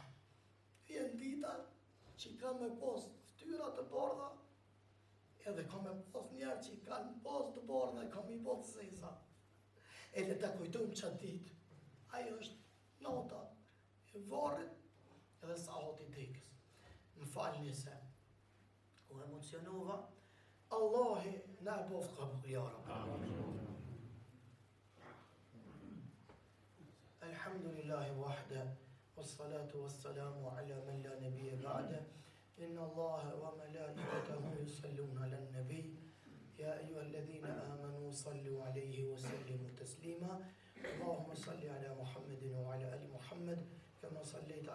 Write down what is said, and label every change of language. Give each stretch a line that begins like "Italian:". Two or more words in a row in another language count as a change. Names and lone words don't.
Albanian: Vjen dita që ka me pas fytyra të bardha, edhe ka me pas njerë që i kanë pas të bardha e ka mi bot zeza. Edhe ta kujtojmë qatë ditë. Ajo është nota e varrit edhe sahat i dekës. Më falni se u emocionova. Allahi na e boft qabul
Arabic: يا رب. الحمد لله وحده والصلاة والسلام على من لا نبي بعده. إن الله وملائكته يصلون على النبي يا أيها الذين آمنوا صلوا عليه وسلموا تسليما اللهم صل على محمد وعلى آل محمد كما صليت